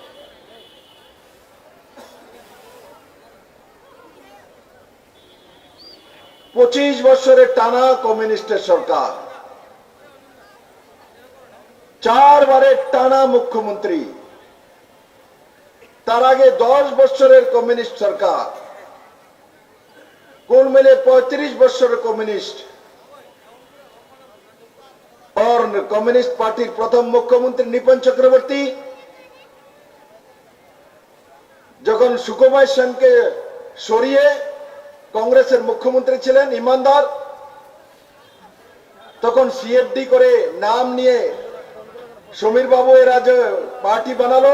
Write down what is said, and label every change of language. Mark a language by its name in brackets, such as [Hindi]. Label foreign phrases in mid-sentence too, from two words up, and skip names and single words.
[Bangla] পঁচিশ বছরের টানা কমিউনিস্টের সরকার, 4 বারের টানা মুখ্যমন্ত্রী, তার আগে 10 বছরের কমিউনিস্ট সরকার, [Hindi] कुल मिले [Bangla] 35 বছরের কমিউনিস্ট। [Hindi] और कम्युनिस्ट पार्टी प्रथम मुख्यमंत्री निपन चक्रवर्ती [Bangla] যখন সুকুমার সেনকে সরিয়ে কংগ্রেসের মুখ্যমন্ত্রী ছিলেন ইমানদার, তখন সিএফডি করে নাম নিয়ে সমীর বাবু এর রাজ্যে পার্টি বানালো।